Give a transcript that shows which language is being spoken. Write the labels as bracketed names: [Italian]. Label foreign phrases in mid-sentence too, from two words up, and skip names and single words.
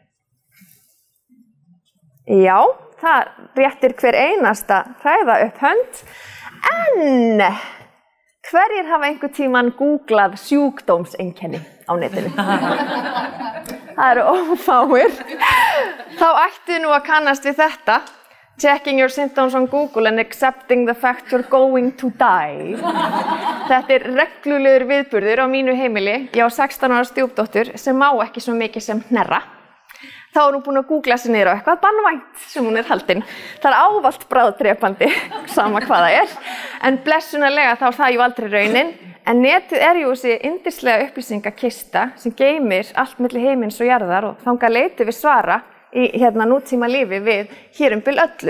[Icelandic] Já, það réttir hver einasta hræða upp hönd. En hverjir hafa einhvern tímann googlað sjúkdómseinkenni á netinu? Það eru ófáir. Þá ættu nú að kannast við þetta. [English] Checking your symptoms on Google and accepting the fact you're going to die. [Icelandic] Þetta reglulegur viðburður á mínu heimili. Ég á 16 ára stjúpdóttur sem má ekki svo mikið sem hnerra. þá er hún búin að googla sig niður á eitthvað banvænt sem hún haldin. Það ávallt bráðdrepandi, sama hvað það er. En blessunarlega þá er það jú aldrei raunin. En netið er jú þessi yndislega upplýsingakista sem geymir allt milli heimins og jarðar og þangað leiti við svara í nútíma lífi við hér bil öllu.